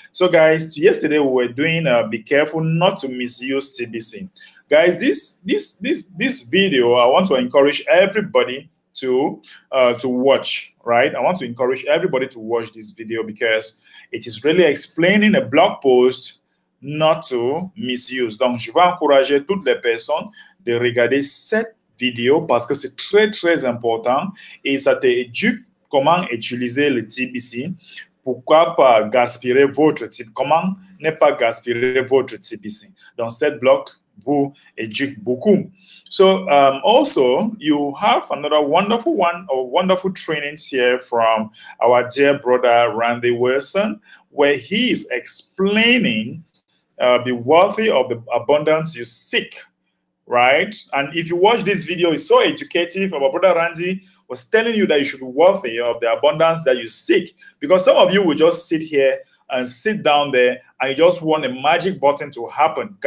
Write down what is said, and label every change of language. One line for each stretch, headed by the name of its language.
English: So, guys, yesterday we were doing be careful not to misuse TBC. Guys, this video, I want to encourage everybody to watch, right? I want to encourage everybody to watch this video because it is really explaining a blog post not to misuse.
French: Donc, je vais encourager toutes les personnes de regarder cette vidéo parce que c'est très important et ça t'éduque comment utiliser le TBC Pourquoi pas gaspiller votre type? Comment ne pas gaspiller votre TBC? Donc, cette bloc vous éduque beaucoup.
English: So also you have another wonderful one or wonderful trainings here from our dear brother Randy Wilson, where he is explaining be worthy of the abundance you seek, right? And if you watch this video, it's so educative. Our brother Randy was telling you that you should be worthy of the abundance that you seek, because some of you will just sit here and sit down there and you just want a magic button to happen.